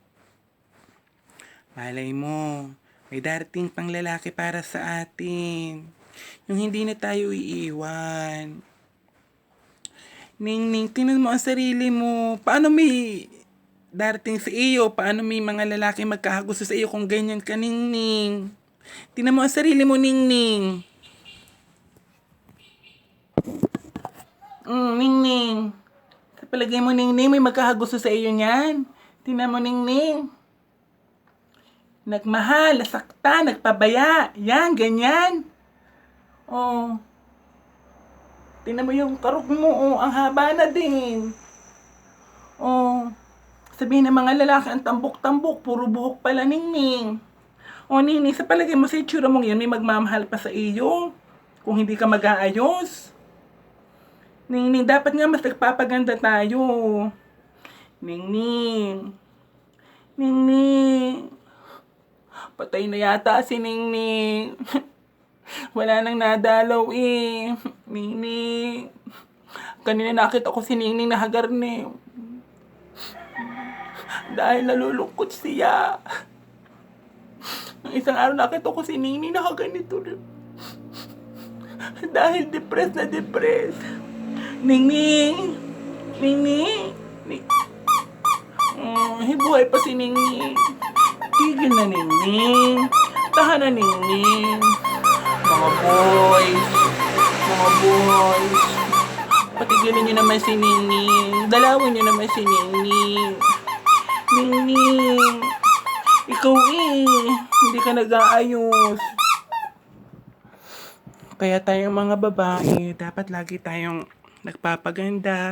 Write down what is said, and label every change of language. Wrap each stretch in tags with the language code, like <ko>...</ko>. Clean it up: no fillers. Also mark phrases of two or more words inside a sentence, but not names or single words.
<tl>Malay mo, may darating pang lalaki para sa atin. Yung hindi na tayo iiwan. Ning Ning, tingnan mo ang sarili mo. Paano may darating sa iyo? Paano may mga lalaki magkakagusto sa iyo kung ganyan ka, Ning Ning? Tingnan mo ang sarili mo, Ning Ning. Ning Ning. Sa palagay mo, Ning Ning, may magkakagusto sa iyo niyan? Tingnan mo, Ning Ning. Nagmahal, nasaktan, nagpabaya. Yan, ganyan. Oh. Tingnan mo yung karog mo, ang haba na din. Oh. Sabihin ng mga lalaki, ang tambok-tambok, puro buhok pala, Ning Ning. Oh, Ning Ning, sa palagay mo sa itsura mong yan, may magmamahal pa sa iyo. Kung hindi ka mag-aayos. Ning Ning, dapat nga mas nagpapaganda tayo. Ning Ning. Ning Ning. Patay na yata si Ning Ning. Wala nang nadalaw eh. Ning Ning. Kanina nakita ko si Ning Ning nahagarne. Dahil nalulungkot siya. Nung isang araw nakita ko si Ning Ning nakaganito. Dahil depressed na depressed. Ning Ning. Ning Ning. Buhay pa si Ning Ning. Tigil na, Ning Ning. Tahan na, Ning Ning. Mga boys. Patigilin nyo naman si Ning Ning. Dalawin nyo naman si Ning Ning. Ning Ning. Ikaw hindi ka nag-aayos. Kaya tayong mga babae, dapat lagi tayong nagpapaganda.</tl>